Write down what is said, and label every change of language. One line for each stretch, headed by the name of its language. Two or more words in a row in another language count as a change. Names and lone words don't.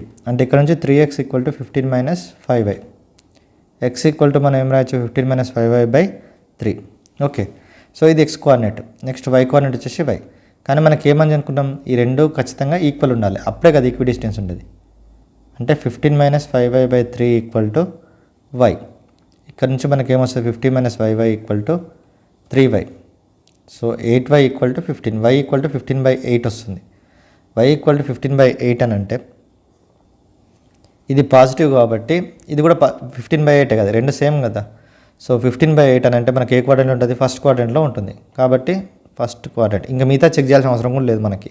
Telugu: అంటే ఇక్కడ నుంచి 3x = 15 - 5y. x = మనం ఏం రాయొచ్చు 15 - 5y/3. ఓకే, సో ఇది x కోఆర్డినేట్. నెక్స్ట్ y కోఆర్డినేట్ వచ్చేసి y. కానీ మనకి ఏమని అనుకుంటాం, ఈ రెండు ఖచ్చితంగా ఈక్వల్ ఉండాలి, అప్పుడే కదా
English: equi distance
Telugu: ఉంటుంది. అంటే 15 - 5y/3 = y. ఇక్కడ నుంచి మనకి ఏమొస్తుంది 15 - 5y = 3y. సో 8y = 15. y = 15/8 వస్తుంది. y = 15/8 అని అంటే ఇది పాజిటివ్ కాబట్టి ఇది కూడా 15/8 కదా, రెండు సేమ్ కదా. సో 15/8 అని అంటే మనకి ఏ క్వాడ్రంట్లో ఉంటుంది, ఫస్ట్ క్వాడ్రంట్లో ఉంటుంది. కాబట్టి
English: first quadrant,
Telugu: ఇంకా మిగతా చెక్ చేయాల్సిన అవసరం కూడా లేదు మనకి.